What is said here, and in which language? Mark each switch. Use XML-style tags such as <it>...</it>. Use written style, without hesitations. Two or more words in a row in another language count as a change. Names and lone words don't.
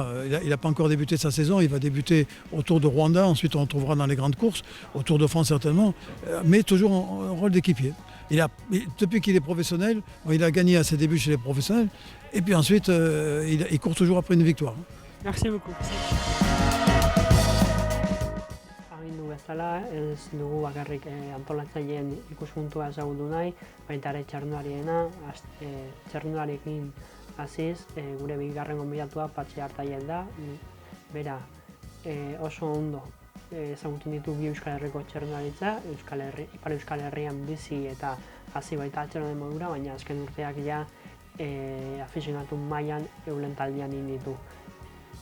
<fr>Il n'a pas encore débuté sa saison. Il va débuter au Tour de Rwanda. Ensuite, on le trouvera dans les grandes courses. Au Tour de France, certainement. Mais toujours en rôle d'équipier. Depuis qu'il est professionnel, il a gagné à ses débuts chez les professionnels. Et puis ensuite, il court toujours après une victoire. Merci beaucoup.</fr> <eu>Bezala, ez dugu bakarrik antolatzaileen ikuspuntua ezagutu nahi, baita ere txarrundulariena, txarrundularekin hasiz, gure bigarren gonbidatua Patxi Artaiel da, bera oso ondo ezagutzen ditu bi Euskal Herriko txarrundularitza, Ipar Euskal Herrian bizi eta hasi baita atxerronen modura, baina azken urteak ja afizionatu mailan eulen taldean ditu.</eu>